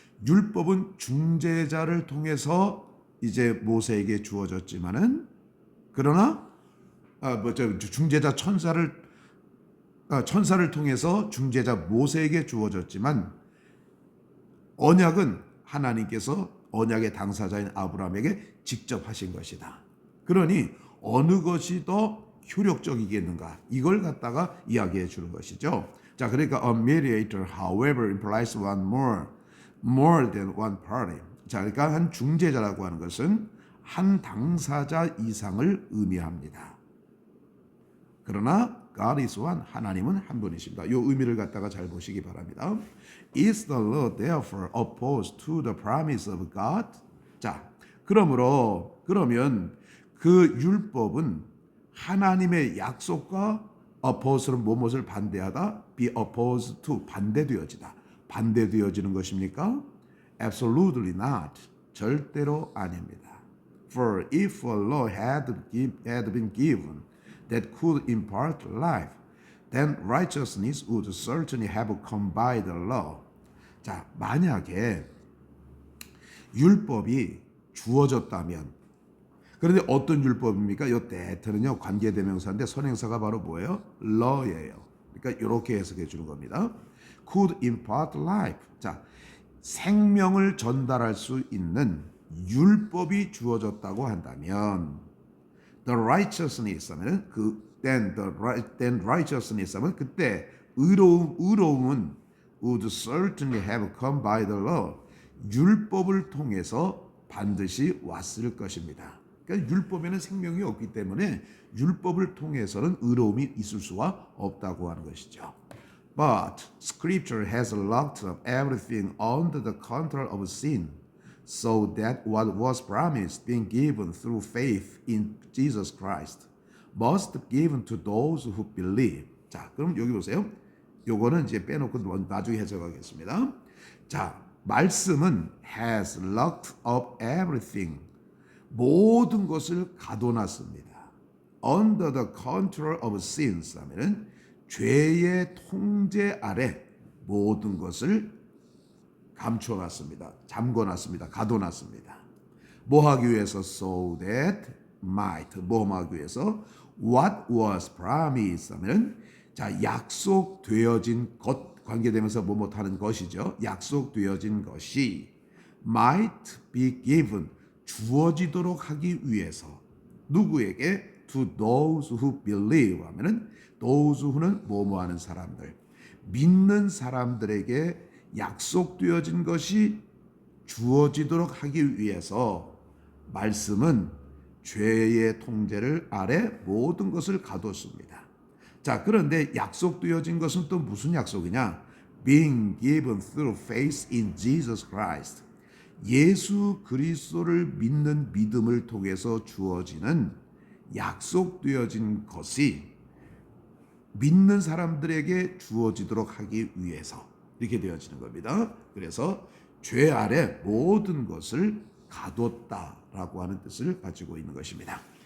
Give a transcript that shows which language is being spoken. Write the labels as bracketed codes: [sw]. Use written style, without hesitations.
[ko] 율법은 중재자를 통해서 이제 모세에게 주어졌지만은, 그러나 중재자 천사를 통해서 중재자 모세에게 주어졌지만, 언약은 하나님께서 언약의 당사자인 아브라함에게 직접 하신 것이다. 그러니 어느 것이 더 효력적이겠는가, 이걸 갖다가 이야기해 주는 것이죠. 자, 그러니까 [en] a mediator, however, implies more than one party. [ko] 자, 그러니까 한 중재자라고 하는 것은 한 당사자 이상을 의미합니다. 그러나 [en] God is one. [ko] 하나님은 한 분이십니다. 이 의미를 갖다가 잘 보시기 바랍니다. [en] Is the law therefore opposed to the promise of God? [ko] 자, 그러면 그 율법은 하나님의 약속과 [en] oppose [ko] 는 무엇을 반대하다, [en] be opposed to [ko] 반대되어지다. 반대되어지는 것입니까? [en] Absolutely not. [ko] 절대로 아닙니다. [en] For if a law had been given that could impart life, then righteousness would certainly have come by the law. [ko] 자, 만약에 율법이 주어졌다면, 그런데 어떤 율법입니까? 이 that는요 관계대명사인데 선행사가 바로 뭐예요? law예요. 그러니까 이렇게 해석해 주는 겁니다. [en] could impart life. [ko] 자, 생명을 전달할 수 있는 율법이 주어졌다고 한다면, [en] the righteousness [ko] 하면은 [en] then righteousness [ko] 하면 그때 의로움은 [en] would certainly have come by the law. [ko] 율법을 통해서 반드시 왔을 것입니다. 그러니까 율법에는 생명이 없기 때문에 율법을 통해서는 의로움이 있을 수가 없다고 하는 것이죠. [en] But Scripture has locked up everything under the control of sin, so that what was promised, being given through faith in Jesus Christ, must be given to those who believe. [ko] 자, 그럼 여기 보세요. 요거는 이제 빼놓고 나중에 해석하겠습니다. [en] 자, 말씀은 has locked up everything. [ko] 모든 것을 가둬놨습니다. [en] Under the control of sins [ko] 하면은 죄의 통제 아래 모든 것을 감춰놨습니다. 잠궈놨습니다. 가둬놨습니다. 뭐 하기 위해서? [en] So that might. [ko] 뭐 하기 위해서? [en] What was promised [ko] 하면은 자, 약속되어진 것, 관계되면서 뭐하는 것이죠. 약속되어진 것이 [en] might be given. [ko] 주어지도록 하기 위해서 누구에게? [en] To those who believe [ko] 하면은 [en] those who [ko] 는 뭐하는 사람들, 믿는 사람들에게 약속되어진 것이 주어지도록 하기 위해서 말씀은 죄의 통제를 아래 모든 것을 가뒀습니다. 자, 그런데 약속되어진 것은 또 무슨 약속이냐? [en] Being given through faith in Jesus Christ. [ko] 예수 그리스도를 믿는 믿음을 통해서 주어지는 약속되어진 것이 믿는 사람들에게 주어지도록 하기 위해서 이렇게 되어지는 겁니다. 그래서 죄 아래 모든 것을 가뒀다라고 하는 뜻을 가지고 있는 것입니다.